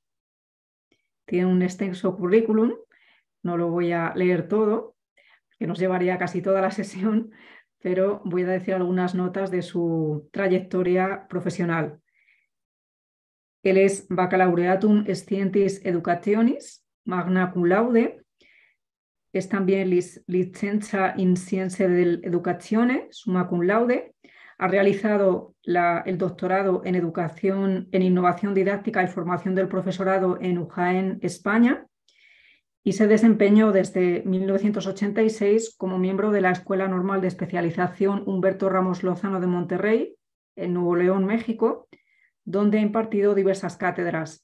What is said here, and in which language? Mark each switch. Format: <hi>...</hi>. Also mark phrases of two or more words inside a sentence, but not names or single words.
<es>Tiene un extenso currículum, no lo voy a leer todo, que nos llevaría casi toda la sesión, pero voy a decir algunas notas de su trayectoria profesional. Él es Baccalaureatum Scientis Educationis,</es> <la>magna cum laude.</la> <es>Es también licencia in Scienze dell'Educazione,</es> <la>summa cum laude.</la> <es>Ha realizado el doctorado en Educación en Innovación Didáctica y Formación del Profesorado en UJAEN, España, y se desempeñó desde 1986 como miembro de la Escuela Normal de Especialización Humberto Ramos Lozano de Monterrey, en Nuevo León, México, donde ha impartido diversas cátedras.</es>